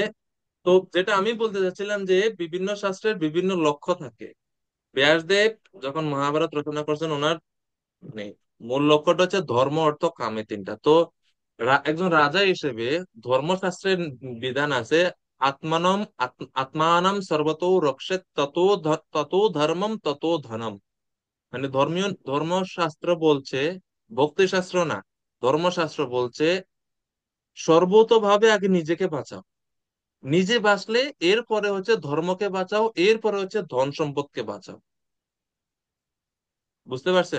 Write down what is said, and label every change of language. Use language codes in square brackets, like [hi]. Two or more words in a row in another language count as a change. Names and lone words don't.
[bn] তো যেটা আমি বলতে চাচ্ছিলাম, যে বিভিন্ন শাস্ত্রের বিভিন্ন লক্ষ্য থাকে। ব্যাসদেব যখন মহাভারত রচনা করছেন, ওনার মানে মূল লক্ষ্যটা হচ্ছে ধর্ম, অর্থ, কামে, তিনটা। তো একজন রাজা হিসেবে ধর্মশাস্ত্রের বিধান আছে, [sa] আত্মানাম সর্বতো রক্ষেত ততো ধর্মম ততো ধনম। [bn] মানে ধর্মশাস্ত্র বলছে, ভক্তি শাস্ত্র না, ধর্মশাস্ত্র বলছে সর্বতোভাবে আগে নিজেকে বাঁচাও, নিজে বাঁচলে এরপরে হচ্ছে ধর্মকে বাঁচাও, এরপরে হচ্ছে ধন সম্পদকে বাঁচাও। বুঝতে পারছেন?